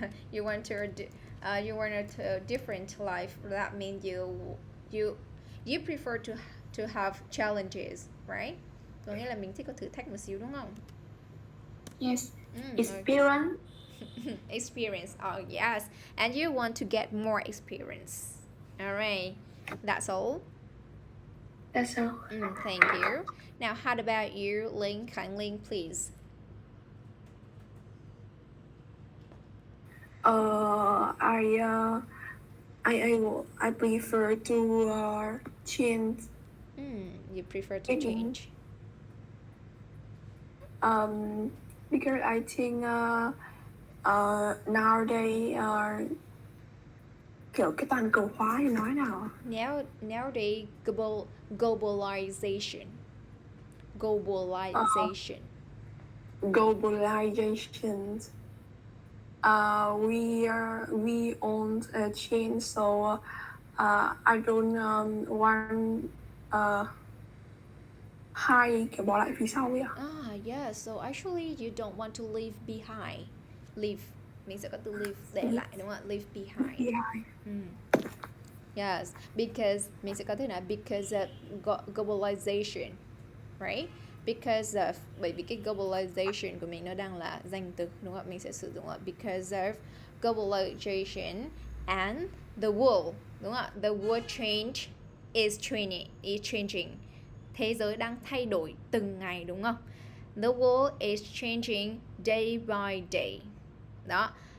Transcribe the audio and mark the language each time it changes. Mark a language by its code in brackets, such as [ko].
[en] You want a different life. That means you prefer to have challenges, right? [vi] Có nghĩa là mình thích có thử thách một xíu, đúng không? [en] Yes. Experience. Experience. Oh yes, and you want to get more experience. All right, that's all. That's all. Thank you. Now, how about you, Linh? Khánh Linh, please. I prefer to change. You prefer to change. Because I think nowadays [vi] kiểu cái toàn cầu hóa thì nói nào? [en] Nowadays, globalization. Globalization. We own a change, so I don't want [vi] hai kiểu bỏ lại phía sau ấy à? [en] Yeah, so actually you don't want to leave behind. [vi] Leave, mình sẽ có từ leave, để lại, đúng không? [en] Leave behind. Yes, because [vi] mình sẽ có thể nói [en] because of globalization, right? [vi] Because of, bởi vì cái globalization của mình nó đang là danh từ, đúng không? Mình sẽ sử dụng là [en] because of globalization and the world, [vi] đúng không? [en] The world is changing. [vi] Thế giới đang thay đổi từng ngày, đúng không? [en] The world is changing day by day. Đó.